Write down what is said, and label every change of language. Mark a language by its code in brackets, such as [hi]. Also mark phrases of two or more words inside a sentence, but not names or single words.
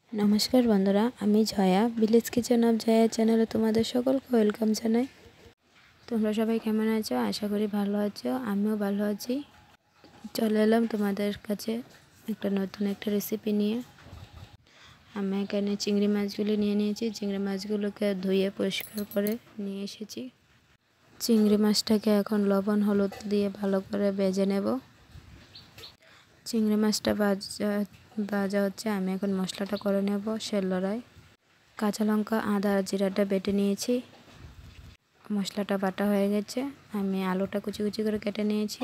[bn] নমস্কার বন্ধুরা আমি জয়া ভিলেজ কিচেন অফ জয়া চ্যানেলে তোমাদের সকলকে ওয়েলকাম জানাই। তোমরা সবাই কেমন আছো? আশা করি ভালো আছো, আমিও ভালো আছি। চলে এলাম তোমাদের কাছে একটা নতুন একটা রেসিপি নিয়ে। আমি এখানে চিংড়ি মাছগুলো নিয়ে নিয়েছি। চিংড়ি মাছগুলোকে ধুয়ে পরিষ্কার করে নিয়ে এসেছি। চিংড়ি মাছটাকে এখন লবণ হলুদ দিয়ে ভালো করে ভেজে নেব। চিংড়ি মাছটা ভাজা হচ্ছে। আমি এখন মশলাটা করে নেব শিলনোড়ায়। কাঁচা লঙ্কা আদা আর জিরাটা বেটে নিয়েছি। মশলাটা বাটা হয়ে গেছে। আমি আলুটা কুচি কুচি করে কেটে নিয়েছি।